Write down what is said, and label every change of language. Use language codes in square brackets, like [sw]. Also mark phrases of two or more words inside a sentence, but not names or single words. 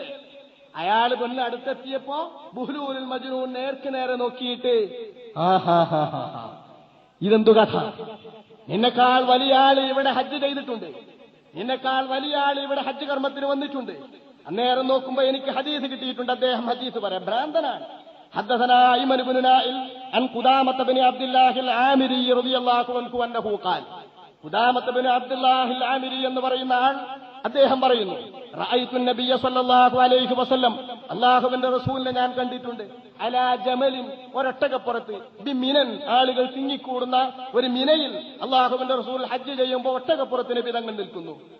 [ml] അയാൾ പെണ്ണ് അടുത്തെത്തിയപ്പോ ബുഹ്ലൂൽ മജ്നൂൻ നേർക്ക് നേരെ നോക്കിയിട്ട്, ഇതെന്തു കഥ? നിന്നെക്കാൾ വലിയ ആള് ഇവിടെ ഹജ്ജ് ചെയ്തിട്ടുണ്ട്, നിന്നെക്കാൾ വലിയ ആള് ഇവിടെ ഹജ്ജ് കർമ്മത്തിന് വന്നിട്ടുണ്ട്. അന്നേരം നോക്കുമ്പോ എനിക്ക് ഹദീസ് കിട്ടിയിട്ടുണ്ട്. അദ്ദേഹം ഹദീസ് പറയാം, ഭ്രാന്തനാണ്. [ar] حدثنا أيمن بن نائل عن قدامة بن عبد الله العامري رضي الله عنه أنه قال, قدامة بن عبد الله العامري [ml] എന്ന് പറയുന്ന ആൾ അദ്ദേഹം പറയുന്നു, [ar] رأيت النبي صلى الله عليه وسلم [ml] അള്ളാഹുവിന്റെ റസൂലിനെ ഞാൻ കണ്ടിട്ടുണ്ട്. [ar] على جمل, [ml] ഒരൊട്ടകപ്പുറത്ത്, ബിമിനൻ, ആളുകൾ തിങ്ങിക്കൂടുന്ന ഒരു മിനയിൽ അള്ളാഹുവിന്റെ റസൂൽ ഹജ്ജ് ചെയ്യുമ്പോൾ ഒട്ടകപ്പുറത്തിന് വിധങ്ങൾ നിൽക്കുന്നു.